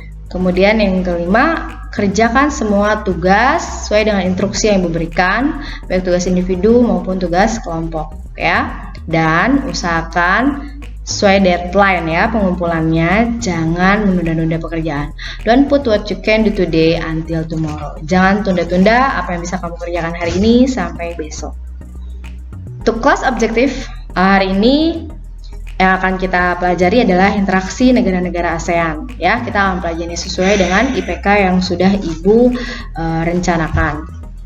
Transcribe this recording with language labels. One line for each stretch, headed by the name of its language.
Indonesian: Kemudian yang kelima, kerjakan semua tugas sesuai dengan instruksi yang Ibu berikan, baik tugas individu maupun tugas kelompok ya. Dan usahakan sesuai deadline ya pengumpulannya, jangan menunda-nunda pekerjaan.
English: Don't put what you can do today until tomorrow.
Indonesian: Jangan tunda-tunda apa yang bisa kamu kerjakan hari ini sampai besok. Untuk kelas objektif hari ini yang akan kita pelajari adalah interaksi negara-negara ASEAN. Ya, kita akan pelajari sesuai dengan IPK yang sudah Ibu rencanakan.